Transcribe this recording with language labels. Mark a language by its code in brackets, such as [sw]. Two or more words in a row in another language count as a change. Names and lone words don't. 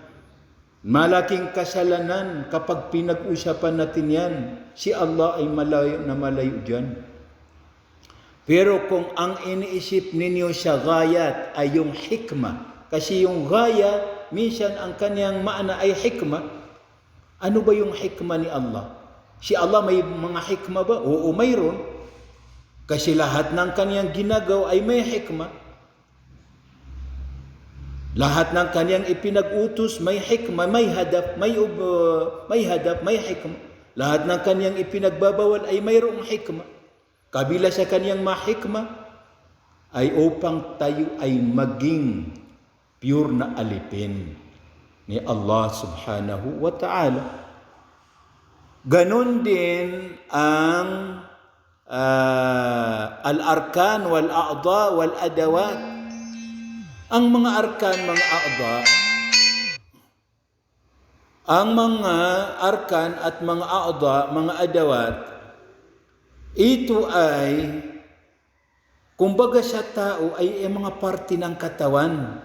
[tl] Malaking kasalanan kapag pinag-usapan natin yan. Si Allah ay malayo na malayo dyan. Pero kung ang iniisip ninyo sa ghayat ay yung hikmah, Kasi yung gaya, minsan ang kanyang maana ay hikmah. Ano ba yung hikmah ni Allah? Si Allah may mga hikmah ba? Oo, mayroon. Kasi lahat ng kanyang ginagawa ay may hikmah. Lahat ng kanyang ipinag-utos may hikmah, may hadap, may hikmah. Lahat ng kanyang ipinagbabawal ay mayroong hikmah. Kabila sa kanyang mahikmah ay upang tayo ay maging pure na alipin ni Allah [ar] سبحانه وتعالى. [tl] Ganon din ang [ar] الأركان والأعضاء والأدوات. [tl] Ang mga arkan, mga a'da, ang mga arkan at mga a'da, mga adawat, ito ay, kumbaga sa tao ay mga parte ng katawan.